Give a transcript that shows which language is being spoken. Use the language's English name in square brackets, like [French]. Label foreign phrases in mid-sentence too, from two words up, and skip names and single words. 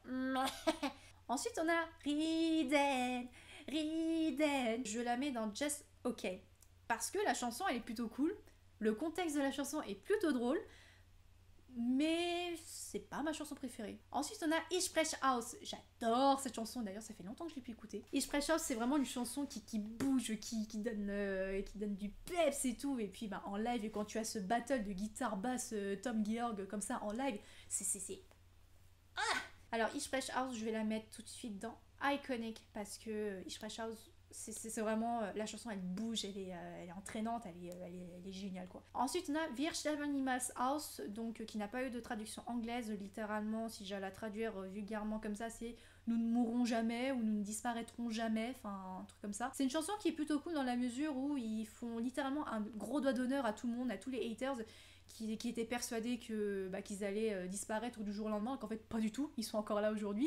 [French] Ensuite, on a Riden. Je la mets dans Just OK. Parce que la chanson, elle est plutôt cool. Le contexte de la chanson est plutôt drôle, mais c'est pas ma chanson préférée. Ensuite, on a Ich Sprech aus. J'adore cette chanson, d'ailleurs, ça fait longtemps que je l'ai pu écouter. Ich Sprech aus, c'est vraiment une chanson qui bouge, qui donne du peps et tout. Et puis, bah, en live, et quand tu as ce battle de guitare basse Tom Georg comme ça en live, c'est... Ah. Alors, Ich Sprech aus, je vais la mettre tout de suite dans Iconic, parce que Ich Sprech aus... C'est vraiment, la chanson elle bouge, elle est entraînante, elle est géniale quoi. Ensuite on a Wir sterben niemals aus, donc qui n'a pas eu de traduction anglaise, littéralement si j'allais la traduire vulgairement comme ça c'est nous ne mourrons jamais ou nous ne disparaîtrons jamais, enfin un truc comme ça. C'est une chanson qui est plutôt cool dans la mesure où ils font littéralement un gros doigt d'honneur à tout le monde, à tous les haters qui étaient persuadés qu'ils allaient disparaître du jour au lendemain, qu'en fait pas du tout, ils sont encore là aujourd'hui.